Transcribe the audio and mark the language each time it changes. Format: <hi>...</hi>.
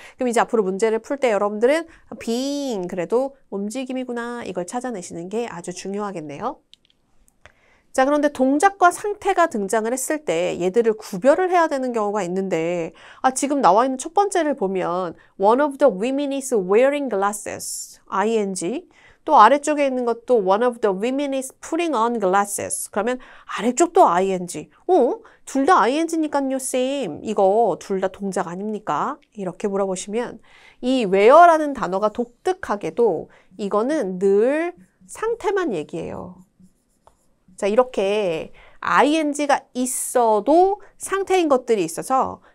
<ko>그럼 이제 앞으로 문제를 풀 때 여러분들은 being 그래도 움직임이구나. 이걸 찾아내시는 게 아주 중요하겠네요. 자, 그런데 동작과 상태가 등장을 했을 때 얘들을 구별을 해야 되는 경우가 있는데 지금 나와 있는 첫 번째를 보면</ko> <en>One of the women is wearing glasses, ing.</en> <ko>또 아래쪽에 있는 것도</ko> <en>One of the women is putting on glasses.</en> <ko>그러면 아래쪽도 ing. 둘 다 ing니까요, 쌤. 이거 둘 다 동작 아닙니까? 이렇게 물어보시면 이 wear라는 단어가 독특하게도 이거는 늘 상태만 얘기해요. 자, 이렇게 ing가 있어도 상태인 것들이 있어서</ko>